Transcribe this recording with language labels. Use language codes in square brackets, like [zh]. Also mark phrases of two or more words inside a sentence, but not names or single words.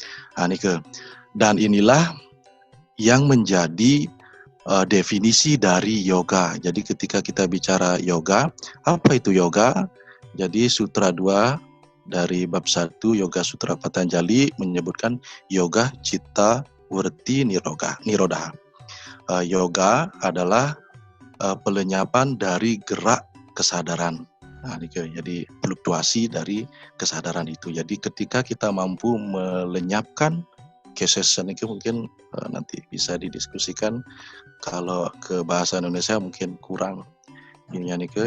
[id] Dan inilah yang menjadi definisi dari yoga. Jadi ketika kita bicara yoga, apa itu yoga? Jadi sutra 2 dari bab 1 Yoga Sutra Patanjali menyebutkan [sa] yoga citta werti niroda. [id] Yoga adalah pelenyapan dari gerak kesadaran. Nah, jadi fluktuasi dari kesadaran itu. Jadi ketika kita mampu melenyapkan kesesen itu mungkin nanti bisa didiskusikan. Kalau ke bahasa Indonesia mungkin kurang ininya nih.